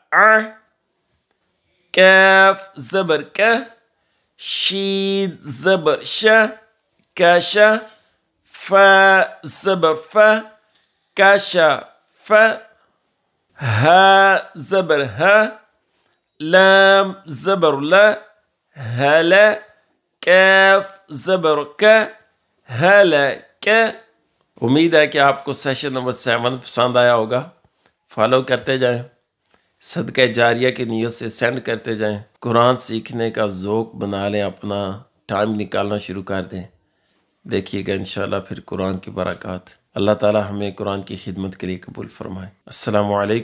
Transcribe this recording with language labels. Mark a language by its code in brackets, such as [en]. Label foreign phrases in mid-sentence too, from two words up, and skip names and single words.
[ur] کاف زبر ک، شین زبر ش، کش، فا زبر ف، کشف، ها زبر ه، لام زبر ل، هل، کاف زبر ک، هلک۔ امید ہے کہ آپ کو سیشن نمبر 7 پسند آیا ہوگا۔ فالو کرتے جائیں، صدقہ جاریہ کی نیت سے سینڈ کرتے جائیں، قرآن سیکھنے کا ذوق بنا لیں، اپنا ٹائم نکالنا شروع کر دیں، دیکھیے گا انشاءاللہ پھر قرآن کی برکات۔ اللہ تعالی ہمیں قرآن کی خدمت کے لیے قبول فرمائے۔